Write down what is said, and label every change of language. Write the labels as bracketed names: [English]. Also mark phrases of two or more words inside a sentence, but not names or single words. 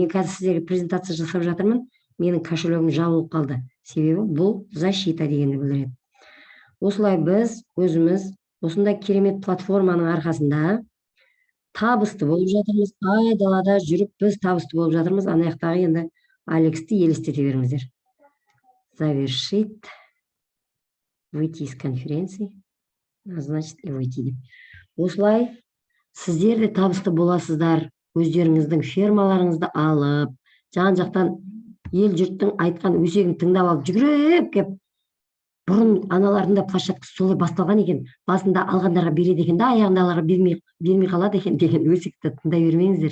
[Kazakh] Мен қазір сіздерге презентация жасап жатырмын. Менің кошелегім жабылып қалды. Себебі бұл защита дегенді білдіреді. Осылай біз өзіміз осындай керемет платформаның арқасында табысты болып жатырмыз. Айдалада жүріп біз табысты болып жатырмыз. Ана жақтағы енді Алексті елестете беріңіздер. [Russian] Завершить, выйти из конференции, назначить и выйти деп. [Kazakh] Осылай сіздер де табысты боласыздар. Өздеріңіздің фермаларыңызды алып, жан-жақтан ел жұрттың айтқан өсегін тыңдап алып жүгіріп кеп, бұрын аналардың да площадкасы солай басталған екен. Басында алғандарға береді екен да, аяғындағыларға бермей қалады екен деген өсекті тыңдай бермеңіздер.